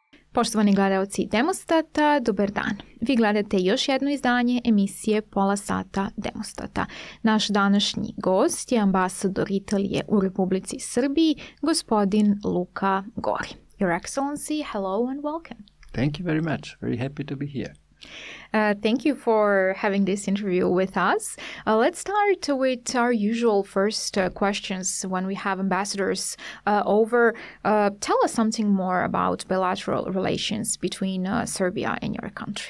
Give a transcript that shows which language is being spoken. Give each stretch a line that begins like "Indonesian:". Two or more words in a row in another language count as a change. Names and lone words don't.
Serbian: Poštovani gledaoci Demostata, dobar dan. Vi gledate još jedno izdanje emisije Pola sata Demostata. Naš današnji gost je ambasador Italije u Republici Srbiji, gospodin Luka Gori.
English: Your Excellency, hello and welcome. Thank you very much. Very happy to be here. Thank you for having this interview with us. Let's start with our usual first questions when we have ambassadors over. Tell us something more about bilateral relations between Serbia and your country.